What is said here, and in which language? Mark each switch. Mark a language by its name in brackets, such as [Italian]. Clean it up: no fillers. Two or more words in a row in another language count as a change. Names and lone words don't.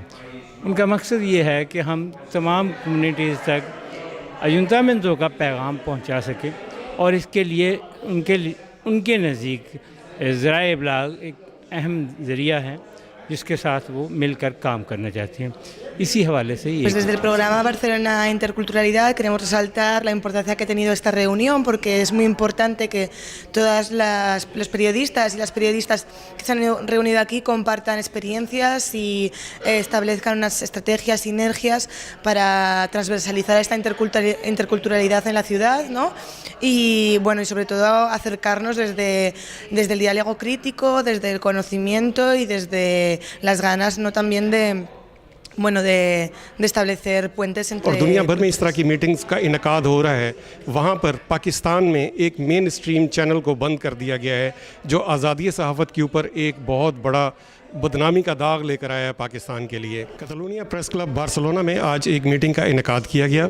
[Urdu] ان کا مقصد یہ ہے کہ ہم تمام کمیونٹیز تک ایونٹامنٹو کا پیغام پہنچا سکیں، اور اس کے لیے ان کے نزدیک ذرائع ابلاغ ایک اہم ذریعہ ہے جس کے ساتھ وہ مل کر کام کرنا چاہتے ہیں۔ اسی حوالے سے [Spanish] Pues desde el programa Barcelona Interculturalidad queremos resaltar la importancia que ha tenido esta reunión, porque es muy importante que todas los periodistas y las periodistas que se han reunido aquí compartan experiencias y establezcan unas estrategias, sinergias para transversalizar esta interculturalidad en la ciudad, ¿no? Y bueno, y sobre todo acercarnos desde el diálogo crítico, desde el conocimiento y desde las ganas, ¿no?, también de establecer puentes entre... [Urdu] اور دنیا بھر میں اس طرح کی میٹنگز کا انعقاد ہو رہا ہے۔ وہاں پر پاکستان میں ایک مین اسٹریم چینل کو بند کر دیا گیا ہے، جو آزادی صحافت کے اوپر ایک بہت بڑا بدنامی کا داغ لے کر آیا ہے پاکستان کے لیے۔ کتالونیہ پریس کلب بارسلونا میں آج ایک میٹنگ کا انعقاد کیا گیا۔